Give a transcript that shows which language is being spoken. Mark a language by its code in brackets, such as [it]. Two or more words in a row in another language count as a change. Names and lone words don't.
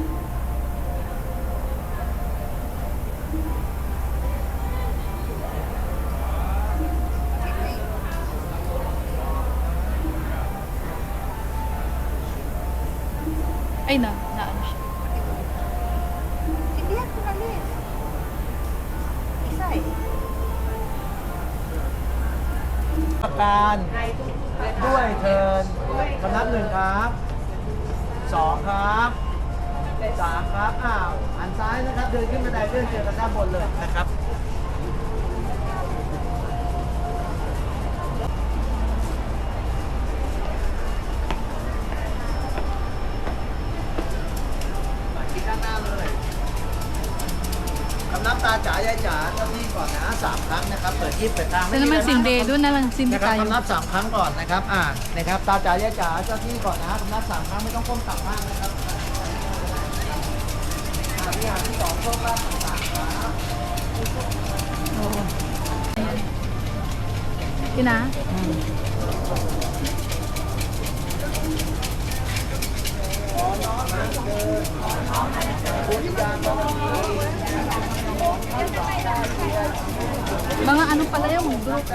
[tl] Ay na ano siya. Sindihan ko na rin. Isa eh. [th] ประการด้วยเทินคำนับหนึ่งครับสองครับสามครับหันซ้ายนะครับเดินขึ้นบันไดเลื่อนเจอกันด้านบนเลยนะครับ ที่ด้านหน้าเลยคำนับตาจ๋ายายจ๋าเจ้าที่ก่อนนะ3 ครั้งนะครับเปิดที่เปิดทาง [tl] Sa naman sindi, doon na lang sindi [th] นะครับ [tl] tayo. [th] คำนับ3 ครั้งก่อนนะครับนะครับตาจ๋ายายจ๋าเจ้าที่ก่อนนะคำนับ3 ครั้งไม่ต้องก้มต่ำมากนะครับวิหารที่2โชคลาภต่างๆครับ [tl] Kina? Mga ano pala yung grupo.